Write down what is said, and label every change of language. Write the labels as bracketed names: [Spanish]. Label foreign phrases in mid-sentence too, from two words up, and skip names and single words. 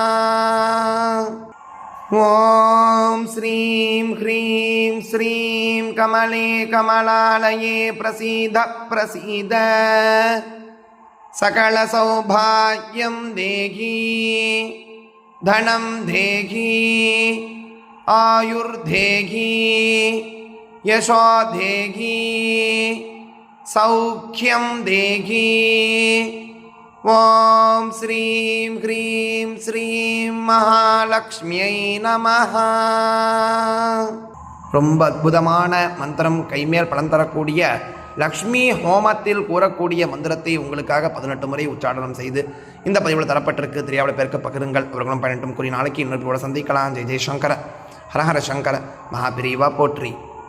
[Sanskrit] ॐ श्रीं ह्रीं श्रीं कमले कमलालये प्रसीद प्रसीद सकलसौभाग्यं देहि धनं देहि आयुर्देहि यशो देहि सौख्यं देहि। ॐ श्रीं ह्रीं श्रीं महालक्ष्म्यै नमः। [Tamil] ரொம்ப அற்புதமான மந்திரம், கைமேல் பலன் தரக்கூடிய லக்ஷ்மி ஹோமத்தில் கூறக்கூடிய மந்திரத்தை உங்களுக்காக 18 முறை உச்சாடனம் செய்து இந்த பதிவில் தரப்பட்டிருக்கு. தெரியாத பேருக்கு பகிருங்கள், அவர்களும் பயனட்டும் கூறி நாளைக்கு இன்னொரு சந்திக்கலாம். ஜெய் ஜெய் சங்கர, ஹரஹர சங்கர, மகாபிரிவா போற்றி.